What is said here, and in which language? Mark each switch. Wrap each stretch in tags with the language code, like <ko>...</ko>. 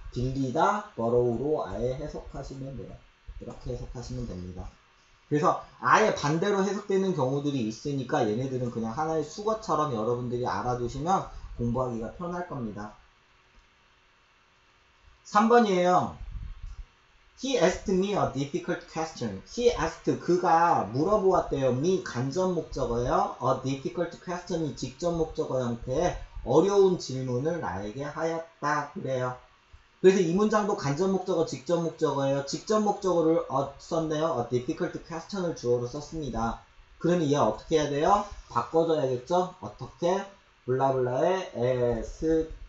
<ko>빌리다, borrow로 아예 해석하시면 돼요. 이렇게 해석하시면 됩니다. 그래서 아예 반대로 해석되는 경우들이 있으니까 얘네들은 그냥 하나의 수거처럼 여러분들이 알아두시면 공부하기가 편할 겁니다. 3번이에요.</ko> <en>He asked me a difficult question. He asked,</en> <ko>그가 물어보았대요. me 간접 목적어예요.</ko> <en>a difficult question</en> <ko>이 직접 목적어 형태의 어려운 질문을 나에게 하였다. 그래요. 그래서 이 문장도 간접 목적어, 직접 목적어예요. 직접 목적어를 썼네요.</ko> <en>A difficult question</en> <ko>을 주어로 썼습니다. 그러면 얘 어떻게 해야 돼요? 바꿔줘야겠죠? 어떻게? 블라블라의 asked</ko>